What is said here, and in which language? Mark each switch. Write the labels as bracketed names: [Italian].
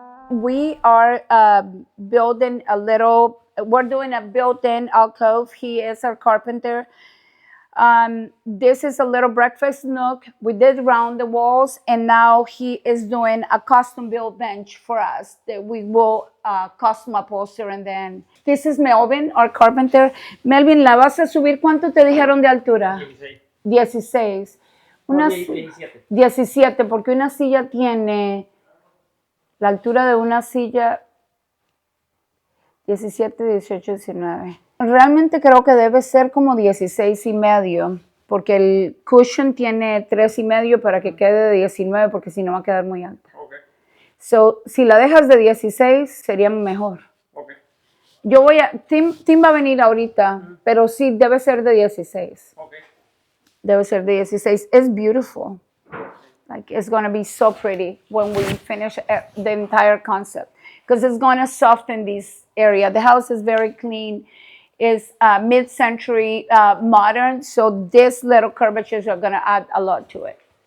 [English] We are building we're doing a built-in alcove. He is our carpenter. This is a little breakfast nook. We did round the walls, and now he is doing a custom built bench for us that we will custom upholster. And then this is Melvin, our carpenter. [Spanish] Melvin, ¿la vas a subir? ¿Cuánto te dijeron de altura? 16. 17, porque una silla tiene la altura de una silla 17, 18, 19. Realmente creo que debe ser como 16 y medio, porque el cushion tiene 3 y medio para que quede de 19, porque si no va a quedar muy alta. Okay. So, si la dejas de 16, sería mejor. Okay. Tim va a venir ahorita, pero sí debe ser de 16. Okay. Debe ser de 16. [English] It's beautiful. Like, it's going to be so pretty when we finish the entire concept, because it's going to soften this area. The house is very clean. It's mid-century modern, so these little curvatures are going to add a lot to it.